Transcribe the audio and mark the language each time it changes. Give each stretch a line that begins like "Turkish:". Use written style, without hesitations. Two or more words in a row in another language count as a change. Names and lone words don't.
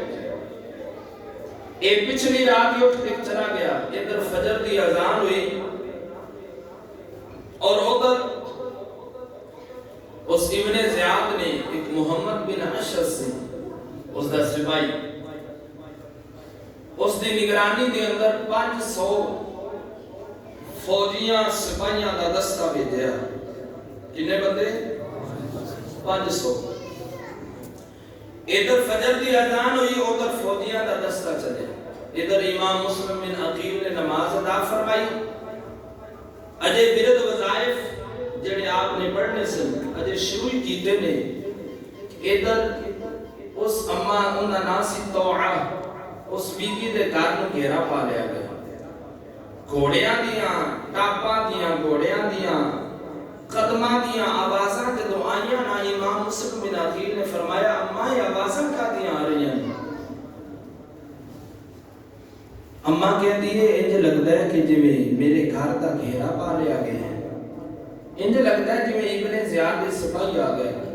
Punjabi: اے پچھلی رات ہی اٹھ کے چلا گیا ادھر فجر دی اذان ہوئی اور ادھر اس ابن زیاد نے ایک محمد بن اشعث سے اس دا سپاہی اس دی نگرانی دے اندر 500 فوجیاں سپاہیاں دا دستہ بھیجیا. کنے بندے؟ 500. ادھر فجر دی اذان ہوئی، ادھر فوجیاں دا دستہ چلے. ادھر امام مسلم بن عقیل نے نماز ادا فرمائی. اجے ورد وظائف جڑے آپ نے پڑھنے سے اجے شروع کیتے نے. ادھر اس اما انہاں ناسی توعہ اس بی بی دے گھر نوں گھیرا پا لیا گیا. گھوڑیاں دیاں ٹاپاں دیاں گھوڑیاں دیاں قدماں دیاں آوازاں جدوں آئیاں نا، امام مسلم بن عقیل نے فرمایا اماں
Urdu: یہ آوازاں کہدیاں آ رہی ہیں؟ اماں کہتی ہے
Punjabi: انج لگتا ہے کہ جویں میرے گھر دا گھیرا پا لیا گیا ہے، انج لگتا ہے جویں ابن زیاد دے سپاہی آ گئے.